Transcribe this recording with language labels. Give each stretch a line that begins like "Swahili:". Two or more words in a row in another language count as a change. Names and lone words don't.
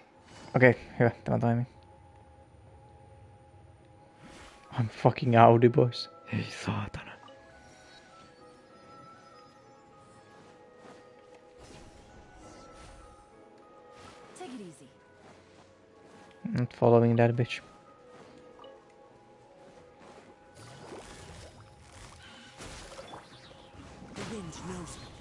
Finnish: Okei, hyvä. Tämä toimii.
English: I'm fucking Audi, boys.
Finnish: Ei saatana.
English: Take it easy. Not following that bitch. The wind knows me.